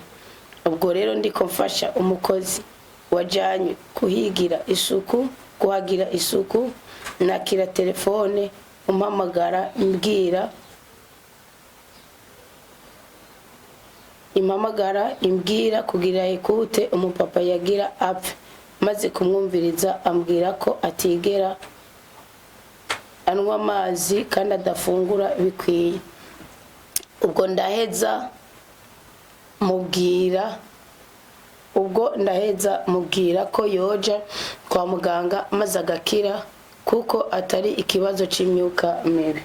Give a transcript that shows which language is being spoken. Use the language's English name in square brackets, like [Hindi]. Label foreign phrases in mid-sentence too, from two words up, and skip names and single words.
[Rundi] Ubwo rero ndiko mfasha umukozi wajanye kuhagira isuku, nakira telefone umpamagara imbwira kugira ikute umupapa yagira apfe, maze kumwumviriza ambwira ko atigera anywa amazi kandi adafungura bikwiye. Ubwo ndaheza mubwira ko yoja kwa muganga maze agakira kuko atari ikibazo c'imyuka mibi.